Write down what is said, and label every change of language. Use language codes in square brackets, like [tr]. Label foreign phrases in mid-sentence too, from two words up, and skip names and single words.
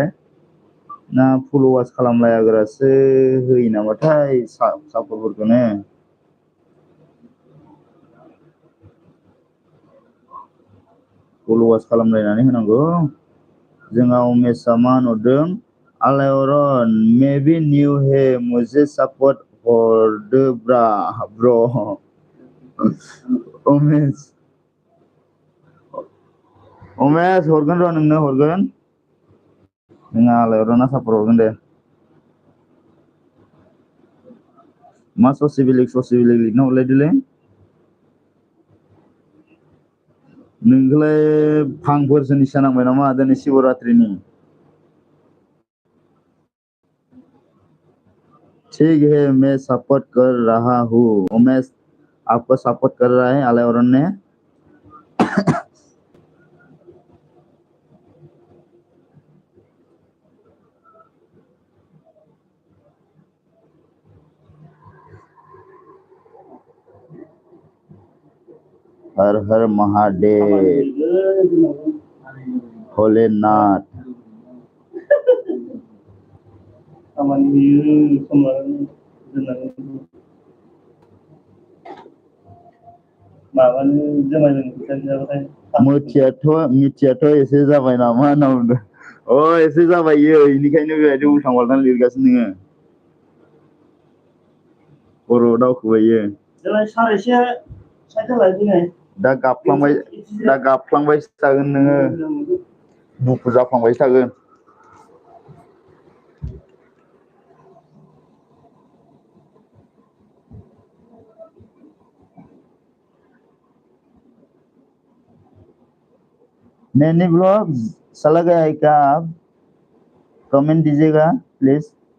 [brx] ना फल'वार्स खालामलायाग्रासो होयो नामाथाय सापर्टफोरखौनो? फल'वार्स खालामलायनानै होनांगौ। जोंहा उमेशआ मा होनहरदों, आलायरन [hi] मे बी न्यू है, मुझे सपोर्ट हरदो [brx] ब्र'। उमेश हरगोन र', नोंनो हरगोन। जोंहा आलायरना सापर्ट हरगोन दे। मा ससि बेलेग लिरना हरलायदोलै। नोंखौलाय भांफोरसो निसा नांबाय नामा दिनै शिवरात्रिनि? [hi] ठीक है, मैं सपोर्ट कर रहा हूँ। उमेश आपको सपोर्ट कर रहा है आलायरन ने। हर हर महादेव, भोलेनाथ। [brx] मिथियाथ' एसे जाबाय नामा होनना बुंदों। एसे जाबाय इयो, बेनिखायनो बेबायदि उल्थां फाल्थां लिरगासिनो नोङो। खर' दावखोबाय इयो। दा गाबफ्लांबायसो थागोन नोङो, दुखु जाफ्लांबायसो थागोन। [hi] नैनी ब्लॉग चला गया है क्या? आप कमेंट दीजिएगा प्लीज।